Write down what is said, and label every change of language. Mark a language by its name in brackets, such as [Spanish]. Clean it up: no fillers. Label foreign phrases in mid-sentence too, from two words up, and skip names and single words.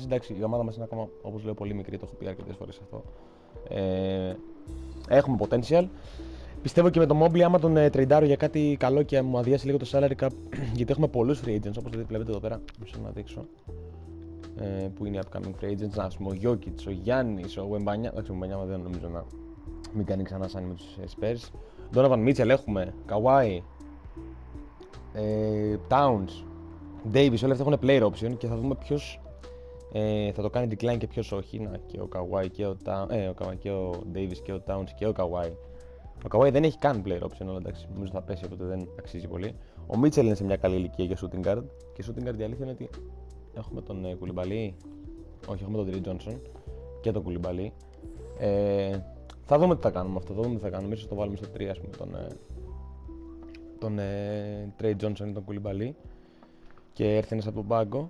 [Greek] Εντάξει, η ομάδα μας είναι ακόμα, όπως λέω, πολύ μικρή. Το έχω πει αρκετές φορές αυτό. Έχουμε potential. Πιστεύω και με τον Mobley, άμα τον τρεϊντάρω για κάτι καλό και μου αδειάσει λίγο το [English] salary cap, [Greek] γιατί έχουμε πολλούς [English] free agents, [Greek] όπως βλέπετε εδώ πέρα. Μισό να δείξω. Που είναι οι [English] upcoming free agents. [Greek] Ας πούμε, ο Jokic, ο Γιάννης, ο Wembanyama. Εντάξει, ο Wembanyama δεν νομίζω να μην κάνει ξανά σαν με τους Spurs. Donovan Mitchell έχουμε, Kawhi, Towns, Davis, όλα αυτά έχουν [English] player option [Greek] και θα δούμε ποιος θα το κάνει decline και ποιος όχι. Να, και ο Kawhi και ο Davis και ο Towns και ο Kawhi. Ο Kawhi δεν έχει καν [English] player option, [Greek] αλλά εντάξει, νομίζω θα πέσει οπότε δεν αξίζει πολύ. Ο Mitchell είναι σε μια καλή ηλικία για [English] shooting guard [Greek] και [English] shooting guard [Greek] η αλήθεια είναι ότι έχουμε τον Koulibaly, όχι έχουμε τον Trey Johnson και τον Koulibaly. Θα δούμε τι θα κάνουμε αυτό, ίσως το βάλουμε στο 3 ας πούμε τον Trey Johnson ή τον Koulibaly και έρθει ένας από τον πάγκο.